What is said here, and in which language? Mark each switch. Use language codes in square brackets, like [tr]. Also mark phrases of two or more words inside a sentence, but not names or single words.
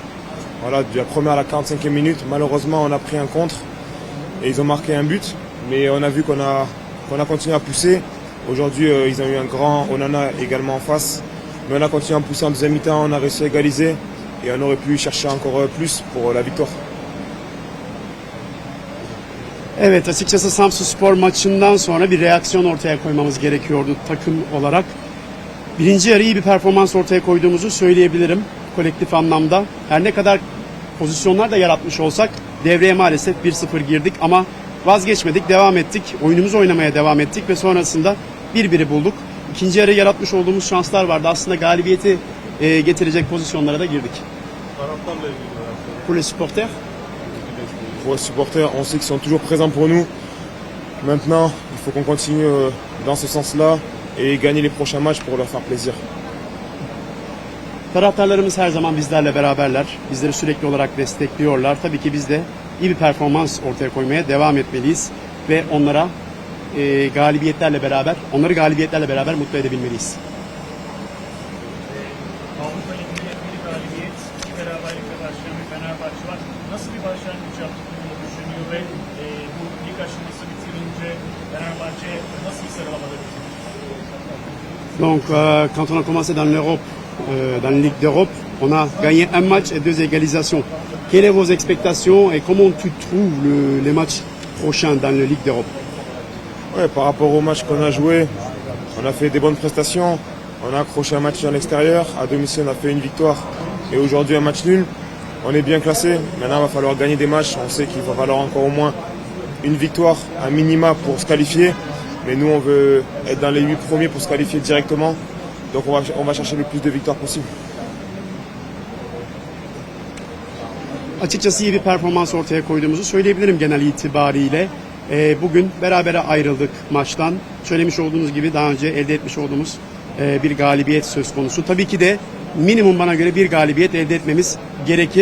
[fr] Voilà, de la première à la 45e minute, malheureusement on a pris un contre et ils ont marqué un but. Mais on a vu qu'on a continué à pousser. Aujourd'hui ils ont eu un grand Onana également en face. Mais on a continué à pousser en deuxième mi-temps, on a réussi à égaliser. Et on aurait pu chercher encore plus pour la victoire. [tr] Evet, açıkçası Samsunspor maçından sonra bir reaksiyon ortaya koymamız gerekiyordu takım olarak. Birinci yarı iyi bir performans ortaya koyduğumuzu söyleyebilirim kolektif anlamda. Her ne kadar pozisyonlar da yaratmış olsak devreye maalesef 1-0 girdik ama vazgeçmedik, devam ettik. Oyunumuzu oynamaya devam ettik ve sonrasında 1-1'i bulduk. İkinci yarı yaratmış olduğumuz şanslar vardı. Aslında galibiyeti getirecek pozisyonlara da girdik. Taraftarla ilgili neler söyler? [fr] Pour les supporters, Pour les supporters, on sait qu'ils sont toujours présents pour nous. Maintenant, il faut qu'on continue dans ce sens-là et gagner les prochains matchs pour leur faire plaisir. [tr] taraftarlarımız her zaman bizlerle beraberler. Bizleri sürekli olarak destekliyorlar. Tabii ki biz de iyi bir performans ortaya koymaya devam etmeliyiz ve onları galibiyetlerle beraber mutlu edebilmeliyiz. Avrupa Ligi'nde bir galibiyet, iki beraberlikle başlayan bir Fenerbahçe var. Nasıl bir başlangıç yaptığını düşünüyor ve bu lig aşaması bitirince Fenerbahçe nasıl bir sıralamada bitirir? [fr] Donc quand on a commencé dans l'Europe, dans la Ligue d'Europe, on a gagné un match et 2 égalisations. Quelles sont vos expectations et comment tu trouves les matchs prochains dans la Ligue d'Europe? Ouais, par rapport au match qu'on a joué, on a fait des bonnes prestations. On a accroché un match à l'extérieur. À domicile, on a fait une victoire. Et aujourd'hui, un match nul. On est bien classé. Maintenant, il va falloir gagner des matchs. On sait qu'il va falloir encore au moins une victoire, un minima pour se qualifier. Mais nous, on veut être dans les 8 premiers pour se qualifier directement. Donc on va chercher le plus de victoires possible. [tr] Açıkçası iyi bir performans ortaya koyduğumuzu söyleyebilirim genel itibariyle. Bugün berabere ayrıldık maçtan. Söylemiş olduğunuz gibi daha önce elde etmiş olduğumuz bir galibiyet söz konusu. Tabii ki de minimum bana göre bir galibiyet elde etmemiz gerekir.